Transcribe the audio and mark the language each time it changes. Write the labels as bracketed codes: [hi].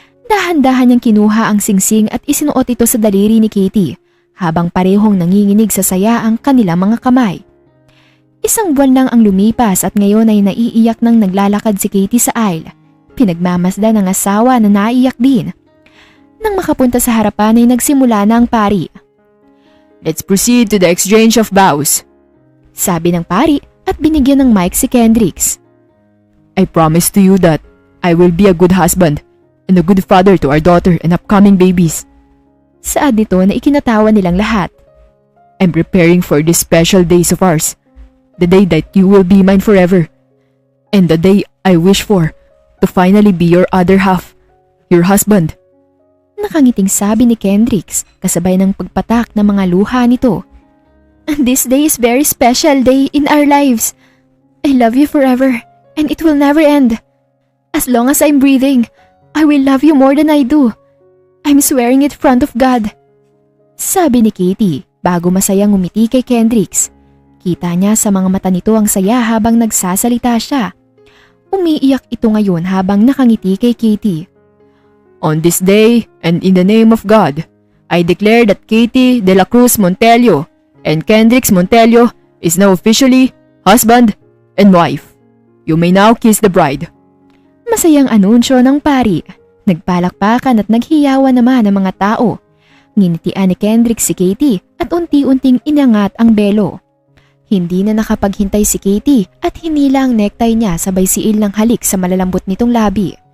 [tl] Dahan-dahan niyang kinuha ang singsing at isinuot ito sa daliri ni Katie habang parehong nanginginig sa saya ang kanilang mga kamay. Isang buwan lang ang lumipas at ngayon ay naiiyak nang naglalakad si Katie sa aisle. Pinagmamasdan ng asawa na naiiyak din. Nang makapunta sa harapan ay nagsimula na ang pari. [en] "Let's proceed to the exchange of vows," [tl] sabi ng pari at binigyan ng mic si Kendricks. [en] "I promise to you that I will be a good husband and a good father to our daughter and upcoming babies." [tl] Saad nito na ikinatawa nilang lahat. [en] "I'm preparing for these special days of ours, the day that you will be mine forever, and the day I wish for to finally be your other half, your husband." [tl] Nakangiting sabi ni Kendricks kasabay ng pagpatak ng mga luha nito. [en] "This day is very special day in our lives. I love you forever and it will never end. As long as I'm breathing, I will love you more than I do. I'm swearing it in front of God." [tl] Sabi ni Katie bago masayang umiti kay Kendricks. Kita niya sa mga mata nito ang saya habang nagsasalita siya. Umiiyak ito ngayon habang nakangiti kay Katie. [en] "On this day and in the name of God, I declare that Katie de la Cruz Montelio and Kendricks Montelio is now officially husband and wife. You may now kiss the bride." [tl] Masayang anunsyo ng pari. Nagpalakpakan at naghiyawan naman ang mga tao. Nginitian ni Kendricks si Katie at unti-unting inangat ang belo. Hindi na nakapaghintay si Katie at hinila ang necktie niya sabay siil ng halik sa malalambot nitong labi.